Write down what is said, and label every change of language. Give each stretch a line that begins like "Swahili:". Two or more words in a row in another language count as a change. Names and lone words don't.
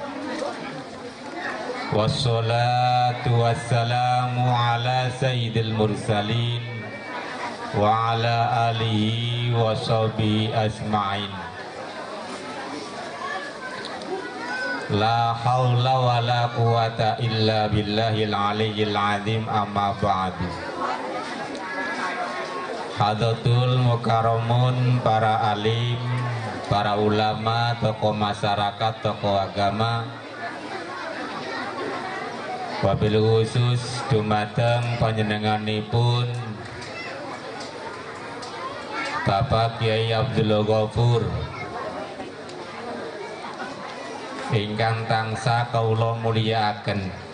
Arabic: والصلاة والسلام على سيد المرسلين وعلى آله وصحبه أجمعين. لا حول ولا قوة إلا بالله العلي العظيم أما بعد. حضرات المكرمون,
Javanese: para alim, para ulama,
Indonesian: tokoh masyarakat, tokoh agama,
Arabic: وبالخصوص
Javanese: dumateng panjenenganipun Bapak Kiai Abdul Ghafur ingkang tansah kawula mulyakaken,